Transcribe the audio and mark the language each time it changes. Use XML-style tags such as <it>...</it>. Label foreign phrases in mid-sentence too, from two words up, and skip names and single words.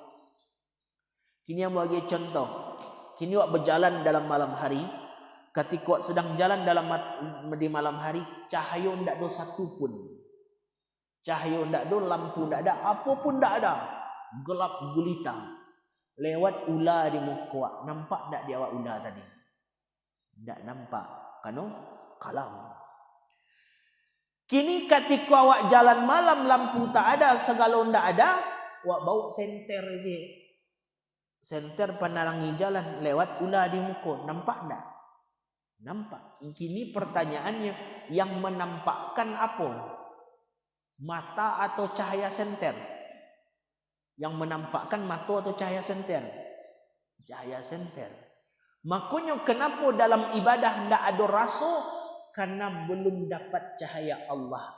<id>Kini yang bagi contoh. Kini awak berjalan dalam malam hari. Ketika awak sedang jalan di malam hari, cahaya tidak ada satu pun. Cahaya tidak ada, lampu tidak ada, apa pun tidak ada. Gelap gulita. Lewat ular di muka awak. Nampak tak dia awak ular tadi? Tak nampak. Kerana kalam. Kini ketika awak jalan malam, lampu tak ada, segala tak ada, awak bawa senter je. Senter penerangi jalan, lewat ular di muka. Nampak tak? Nampak. Kini pertanyaannya, yang menampakkan apa? Mata atau cahaya senter? Yang menampakkan mata atau cahaya senter? Cahaya senter. Makanya kenapa dalam ibadah tidak ada rasa? Karena belum dapat cahaya Allah.</id>